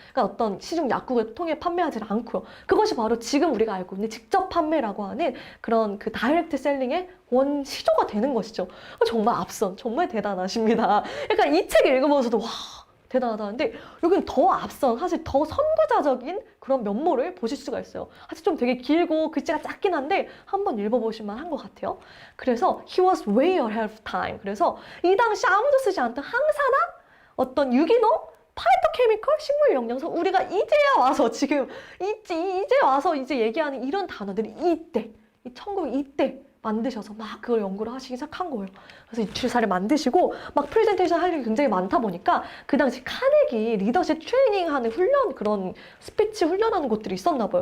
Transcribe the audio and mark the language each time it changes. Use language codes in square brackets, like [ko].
[ko] 그러니까 어떤 시중 약국을 통해 판매하지 않고요. 그것이 바로 지금 우리가 알고 있는 직접 판매라고 하는 그런 그 다이렉트 셀링의 원시조가 되는 것이죠. 정말 앞선, 정말 대단하십니다. 그러니까 이 책을 읽으면서도 와 대단하다는데 여기는 더 앞선 사실 더 선구자적인 그런 면모를 보실 수가 있어요. 사실 좀 되게 길고 글자가 작긴 한데 한번 읽어보실 만한 것 같아요. 그래서 [en] he was way ahead of time. [ko] 그래서 이 당시 아무도 쓰지 않던 항산화, 어떤 유기농, 파이토케미컬, 식물 영양소 우리가 이제야 와서 지금 이제 와서 이제 얘기하는 이런 단어들이 이때 1902때 만드셔서 막 그걸 연구를 하시기 시작한 거예요. 그래서 유출사를 만드시고 막 프레젠테이션 할 일이 굉장히 많다 보니까 그 당시 카네기 리더십 트레이닝하는 훈련 그런 스피치 훈련하는 곳들이 있었나 봐요.